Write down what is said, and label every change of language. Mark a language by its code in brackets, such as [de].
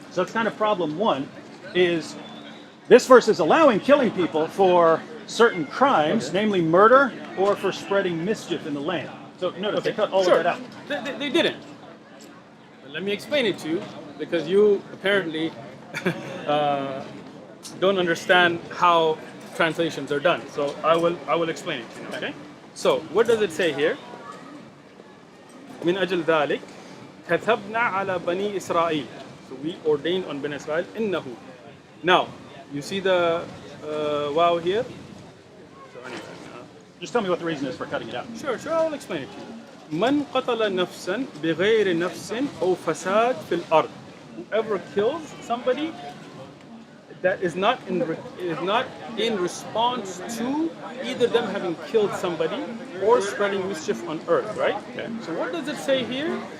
[en] So that's kind of problem one, is this verse is allowing killing people for certain crimes, namely murder, or for spreading mischief in the land. So notice, they cut all Sure. of that out. They didn't. But let me explain it to you, because you apparently don't understand how translations are done. So I will explain it to you. Okay. So what does it say here? [ar] من أجل ذلك كتبنا على بني إسرائيل. [en] So we ordained on Bani Israel إنه. Now you see the wow here. So anyway. Just tell me what the reason is for cutting it out. Sure, I will explain it to you. [ar] من قتل نفسا بغير نفس أو فساد في الأرض. [en] Whoever kills somebody that is not in response to either them having killed somebody or spreading mischief on earth, right? Okay. So what does it say here?